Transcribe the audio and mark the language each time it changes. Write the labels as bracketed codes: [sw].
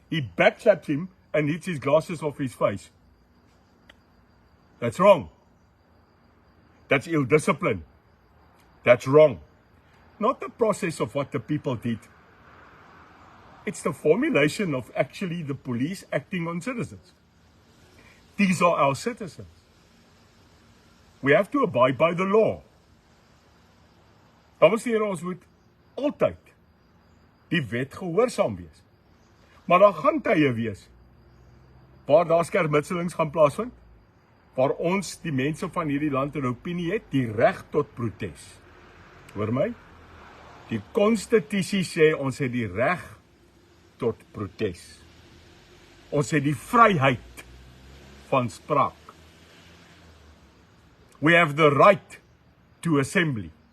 [en] He backslaps him and hits his glasses off his face. That's wrong. That's ill discipline. That's wrong. Not the process of what the people did. It's the formulation of actually the police acting on citizens. These are our citizens. We have to abide by the law. [af] Dames en here, ons moet altyd die wet gehoorsaam wees. Maar daar gaan tye wees waar daar skermutselings gaan plaasvind, waar ons die mense van hierdie land 'n opinie het, die reg tot protes. Hoor my? Die konstitusie sê ons het die reg tot protes. Ons het die vryheid van spraak. [en] We have the right to assembly.